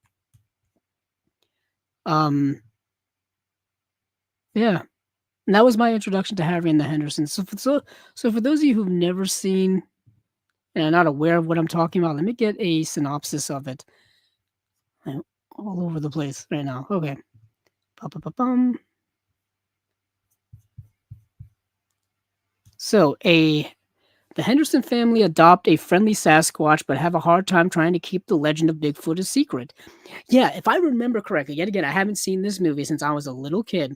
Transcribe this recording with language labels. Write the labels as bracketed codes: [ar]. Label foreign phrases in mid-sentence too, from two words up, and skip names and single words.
[en] Um, yeah. And that was my introduction to Harry and the Hendersons. So for those of you who've never seen and are not aware of what I'm talking about, let me get a synopsis of it. I'm all over the place right now. Okay. Ba-ba-ba-bum. So the Henderson family adopt a friendly Sasquatch, but have a hard time trying to keep the legend of Bigfoot a secret. Yeah, if I remember correctly, yet again, I haven't seen this movie since I was a little kid.